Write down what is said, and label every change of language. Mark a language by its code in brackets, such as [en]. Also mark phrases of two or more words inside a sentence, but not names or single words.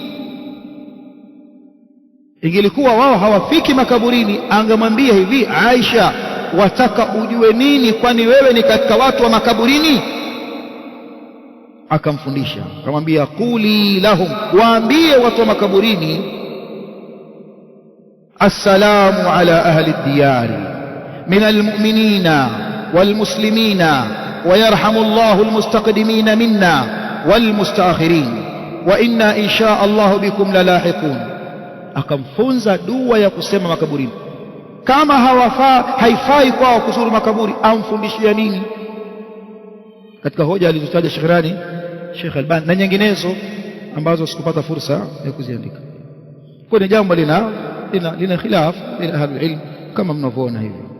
[sw] Ingelikuwa wao hawafiki makaburini, angemwambia hivi, Aisha, wataka ujue nini? Kwani wewe ni katika watu wa makaburini? Akamfundisha, akamwambia, [ar] قل لهم, [sw] waambie watu wa makaburini, [ar] السلام على أهل الديار من المؤمنين والمسلمين ويرحم الله المستقدمين منا والمستأخرين وإنا إن شاء الله بكم للاحقون. [sw] Akamfunza dua ya kusema makaburini. Kama haifai kwao kuzuru makaburi, amfundishia nini? Katika hoja alizotaja Sheikh Albani na nyinginezo ambazo sikupata fursa ya kuziandika. Kwa ni jambo lina khilaf ila [ar] أهل العلم [sw] kama mnavyoona hivi.